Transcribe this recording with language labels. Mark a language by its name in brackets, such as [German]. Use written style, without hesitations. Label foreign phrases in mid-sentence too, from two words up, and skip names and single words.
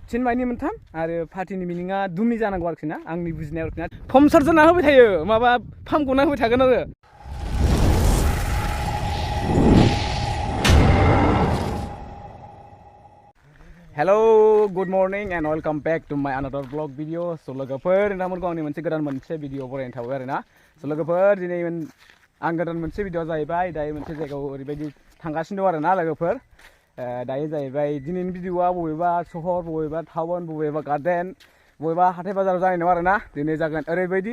[Bodo] चिनमाइनि मोनथाम आरो फाथिनि मिनिङा दुमि जानांगौ आरोखि ना आंनि बुजिनायाव आरोखि ना फम सार्जना होबाय थायो माबा फाम गना होबाय थागोन आरो [English] hello good morning and welcome back to my another blog video so [Bodo] लोगोफोर नोंथांमोनखौ आंनि मोनसे गोदान मोनसे भिडियो बरायनो थाबाय आरोना सो लोगोफोर दिनै आं गोदान मोनसे भिडियो जाहैबाय दायो मोनसे जायगायाव ओरैबायदि थांगासिनो दं आरोना लोगोफोर दायो जाहैबाय दिनैनि भिडियोआ बबेबा सहर बबेबा टाउन बबेबा गार्डेन बबेबा हाथाय बाजाराव जानाय नङा आरोना दिनै जागोन ओरैबायदि